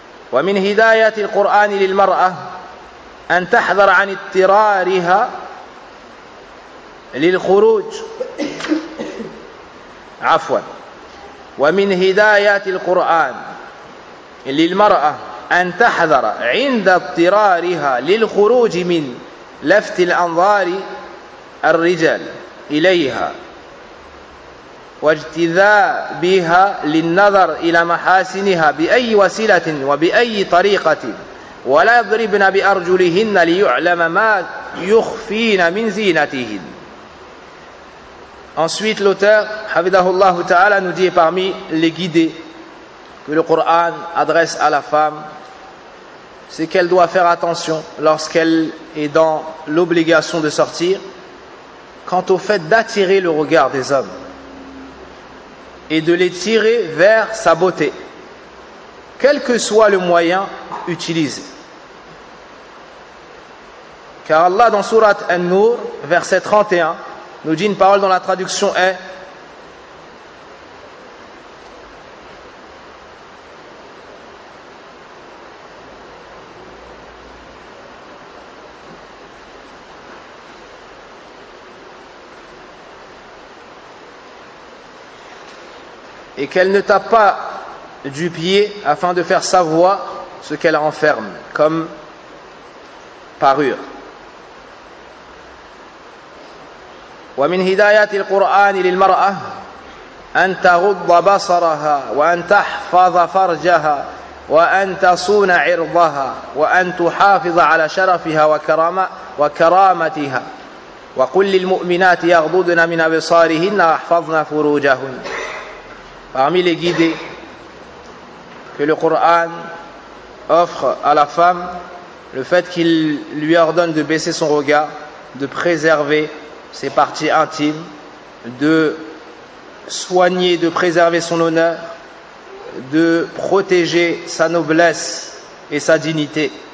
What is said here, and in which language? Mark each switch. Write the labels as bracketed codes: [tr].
[ar] Wa min hidayat al-Qur'an lil-mar'a an tahdhar 'an ittirariha للخروج عفوا. ومن هدايات القرآن للمرأة أن تحذر عند اضطرارها للخروج من لفت الأنظار الرجال إليها واجتذابها للنظر إلى محاسنها بأي وسيلة وبأي طريقة ولا يضربن بأرجلهن ليعلم ما يخفين من زينتهن. [fr] Ensuite, l'auteur, Hafidahullah Ta'ala, nous dit parmi les guidés que le Coran adresse à la femme, c'est qu'elle doit faire attention lorsqu'elle est dans l'obligation de sortir, quant au fait d'attirer le regard des hommes et de les tirer vers sa beauté, quel que soit le moyen utilisé. Car Allah, dans Surat An-Nur, verset 31, nous dit une parole dont la traduction est et qu'elle ne tape pas du pied afin de faire savoir ce qu'elle renferme comme parure. [ar] ومن هدايات القرآن للمرأة أن تغض بصرها وأن تحفظ فرجها وأن تصون عرضها وأن تحافظ على شرفها وكرامتها وقل للمؤمنات يغضضن من أبصارهن واحفظن فروجهن. [fr] Parmi les guidées que le Coran offre à la femme, le fait qu'il lui ordonne de baisser son regard, de préserver ses parties intimes, de soigner, de préserver son honneur, de protéger sa noblesse et sa dignité.